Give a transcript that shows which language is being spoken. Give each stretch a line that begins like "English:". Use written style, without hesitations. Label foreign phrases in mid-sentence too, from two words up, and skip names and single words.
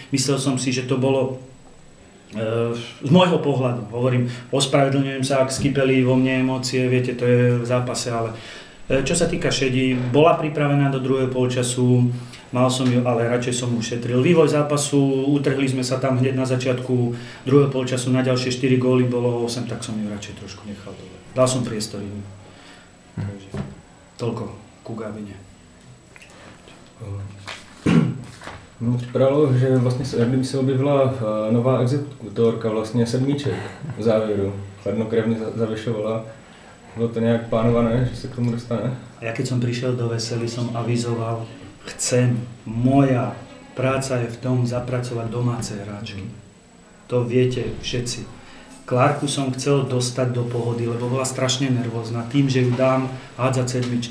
Slovak: Myslel som si, že to bolo z môjho pohľadu, hovorím, ospravedlňujem sa, ak skypeli vo mne emócie, viete, to je v zápase, ale čo sa týka Šedi, bola pripravená do druhého polčasu, mal som ju, ale radšej som ušetril. Vývoj zápasu, utrhli sme sa tam hneď na začiatku druhého polčasu, na ďalšie 4 góly bolo 8, tak som ju radšej trošku nechal dole. Dal som priestor im. Takže toľko ku Gábine.
Czech: No, připadalo, že vlastně kdyby se objevila nová exekutorka, vlastně sedmíček v závěru. Chladnokrevně zavěšovala. Bylo to nějak plánované, že se k tomu dostane?
Slovak: Ja keď som prišiel do Vesely, som avizoval, moja práca je v tom zapracovať domáce hráčky. To viete všetci. Klárku som chcel dostať do pohody, lebo bola strašne nervózna tým, že ju dám hádzať sedmičky.